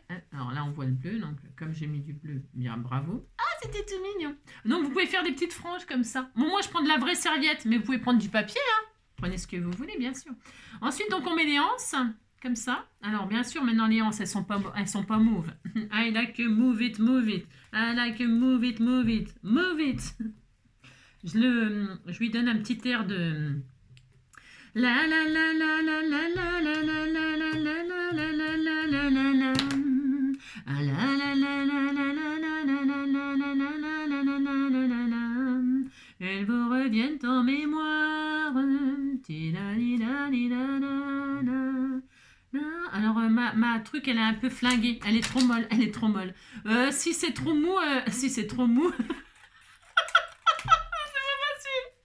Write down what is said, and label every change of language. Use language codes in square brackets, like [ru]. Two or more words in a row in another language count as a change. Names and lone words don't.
[fr] Alors là on voit le bleu, donc comme j'ai mis du bleu, bien bravo. C'était tout mignon. Donc, vous pouvez faire des petites franges comme ça. Bon, moi, je prends de la vraie serviette, mais vous pouvez prendre du papier. Hein. Prenez ce que vous voulez, bien sûr. Ensuite, donc, on met les anses, comme ça. Alors, bien sûr, maintenant, les anses, elles sont pas mauves. [en] I like to move it, move it. I like to move it, move it, move it. [fr] Je lui donne un petit air de... La la la la la la la la la la la la la la la la la la. Ah la la la la la la la la la la la la la la la la. Elles vous reviennent en mémoire. Alors ma truc elle est un peu flinguée. Elle est trop molle. Elle est trop molle. Si c'est trop mou, c'est pas facile.